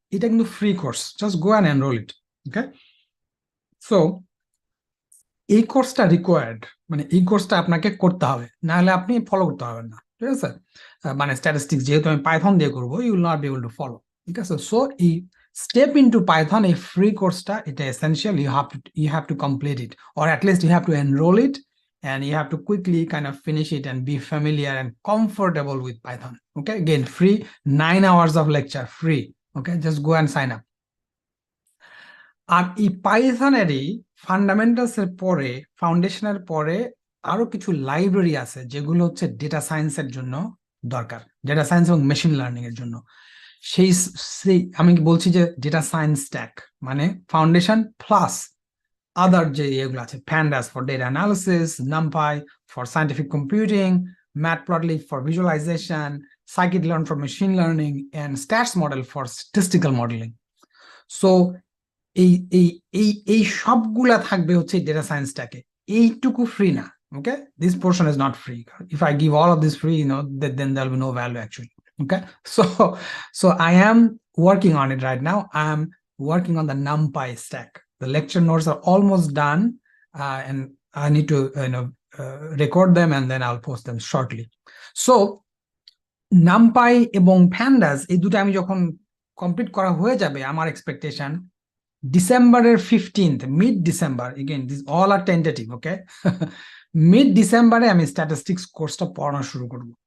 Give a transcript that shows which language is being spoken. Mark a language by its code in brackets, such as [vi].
[bn] এটা কিন্তু free course, [en] Just go and enrol it, okay? [bn] So এই কোর্সটা রিকোয়ার্ড, মানে এই কোর্সটা আপনাকে করতে হবে, না হলে আপনি ফলো করতে পারবেন না, ঠিক আছে? মানে স্ট্যাটিস্টিক্স যেহেতু আমি পাইথন দিয়ে করবো, [en] you will not be able to follow, [bn] ঠিক আছে? [en] so এই step into Python, [bn] এই ফ্রি কোর্সটা, এটা essential, [en] you have to complete it, or at least you have to enroll it, and you have to quickly kind of finish it and be familiar and comfortable with Python, okay? Again, free, 9 hours of lecture, free, okay? Just go and sign up. [bn] আর এই পাইথনেরই fundamentals এর পরে, ফাউন্ডেশনের পরে আরো কিছু library আছে যেগুলো হচ্ছে ডেটা সায়েন্সের জন্য দরকার, ডেটা সায়েন্স এবং মেশিন লার্নিং এর জন্য। সেই আমি বলছি যে ডেটা সায়েন্স স্ট্যাক মানে ফাউন্ডেশন প্লাস আদার যে এগুলো আছে, [en] pandas for data analysis, numpy for scientific computing, matplotlib for visualization, scikit-learn for machine learning, and stats model for statistical modeling. [bn] So এই এই এই এই সবগুলা থাকবে হচ্ছে ডেটা সায়েন্স স্ট্যাকে। এইটুকু ফ্রি না, [en] Okay, this portion is not free. If I give all of this free, then there will be no value actually. Okay, so I am working on it right now. I am working on the NumPy stack. The lecture notes are almost done, and I need to record them and then I'll post them shortly. [bn] So NumPy এবং pandas এই দুটো আমি যখন complete করা হয়ে যাবে, আমার expectation ডিসেম্বরের 15th, mid December, [en] again this all are tentative, [bn] okay, mid ডিসেম্বরে আমি স্ট্যাটিস্টিক্স কোর্সটা পড়ানো শুরু করব।